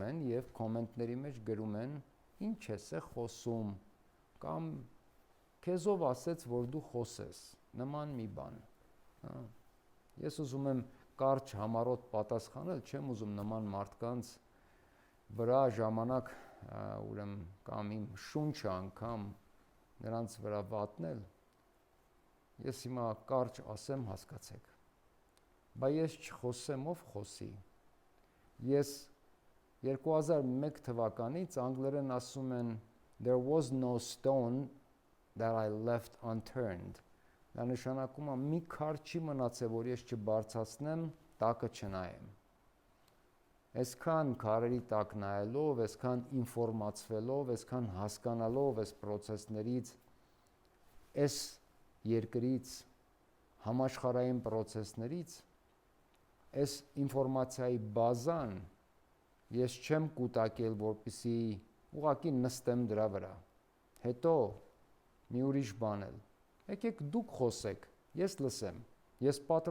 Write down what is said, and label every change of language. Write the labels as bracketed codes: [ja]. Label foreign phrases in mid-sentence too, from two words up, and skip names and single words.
[hy] են եւ կոմենտների մեջ գրում են, ինչ ես է խոսում, կամ քեզով ասեց, որ դու խոսես, նման մի բան։ Ես ուզում եմ կարճ համառոտ պատասխանել, չեմ ուզում նման մարդկանց վրա ժամանակ ուրեմն կամ իմ շունչը անգամ նրանց վրա վատնել։ Ես հիմա կարճ ասեմ, հասկացեք։ Բայց ես չխոսեմ ով խոսի։ Ես 2001 թվականից անգլերեն ասում են [en] there was no stone that I left unturned։ [hy] Դա նշանակում է մի քար չի մնացել, որ ես չբարձրացնեմ, տակը չնայեմ։ Այսքան քարերի տակ նայելով, այսքան ինֆորմացվելով, այսքան հասկանալով այս process-ներից, այս երկրից, համաշխարհային process-ներից, այս ինֆորմացիայի բազան ես չեմ կուտակել, որպեսզի ուղղակի նստեմ դրա վրա։ Հետո մի ուրիշ բան էլ։ Եկեք դուք խոսեք, ես լսեմ, ես